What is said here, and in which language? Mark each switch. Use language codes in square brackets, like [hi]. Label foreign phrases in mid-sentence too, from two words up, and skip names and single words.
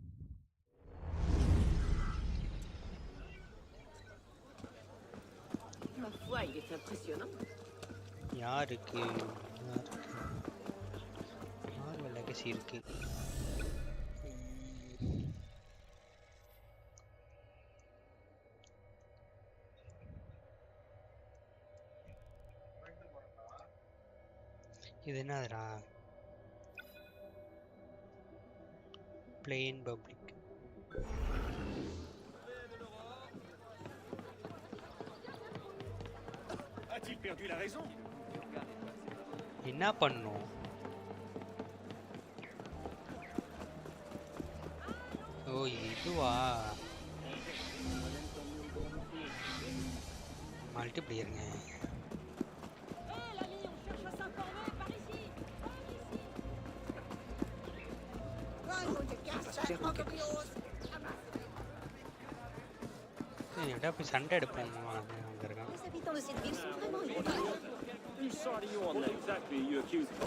[fr] Ma foi, il est impressionnant. [ta] யாருக்கு ஹாக்வர்ட் லெகசி இருக்கு. இது என்னதுடா? [en] Plain public. [fr] A-t-il perdu la raison? [ta] என்ன பண்ணும்? ஓ இதுவா? மல்டிப்ளேயருங்க. போய் சண்டை எடுப்போம். அங்க இருக்கான். [en] Whose side are you on then? Exactly, you accuse